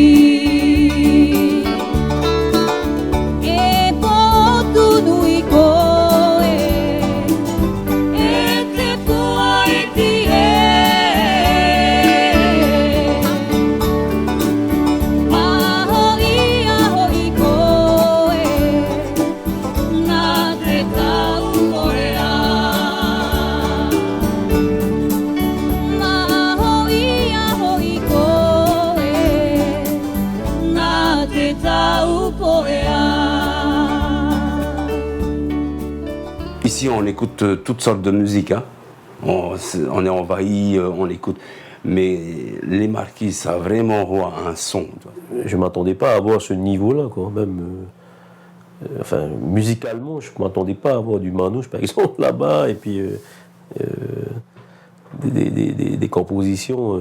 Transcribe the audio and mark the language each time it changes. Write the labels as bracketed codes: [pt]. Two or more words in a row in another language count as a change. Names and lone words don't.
[mrq] E potu nui koe e te pua iti Maaho i koe nā te tau porea. Maaho i koe nā te tau porea. [fr] Ici, on écoute toutes sortes de musique. Hein. On est envahi, on écoute. Mais les Marquises, ça a vraiment un son. Je ne m'attendais pas à avoir ce niveau-là, quand même. Enfin, musicalement, je ne m'attendais pas à avoir du manouche, par exemple, là-bas, et puis des compositions.